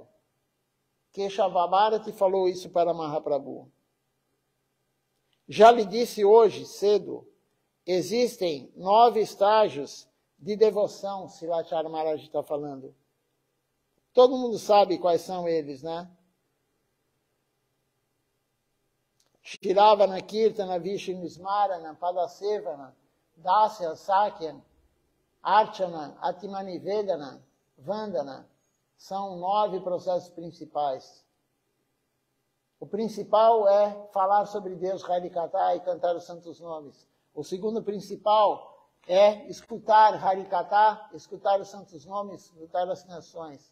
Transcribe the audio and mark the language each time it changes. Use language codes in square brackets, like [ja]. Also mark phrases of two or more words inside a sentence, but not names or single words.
[pt] Keshava Bharati falou isso para Mahaprabhu. Já lhe disse hoje, cedo, existem 9 estágios de devoção, Srilacharya Maharaj está falando. Todo mundo sabe quais são eles, né? [sa] Shiravana, Kirtana, Vishnu Smarana, Padasevana, Dasya, Sakya, Archana, Atmanivedana, Vandana. [pt] São 9 processos principais. O principal é falar sobre Deus, Harikatha, e cantar os santos nomes. O segundo principal é escutar Harikatha, escutar os santos nomes, escutar as canções.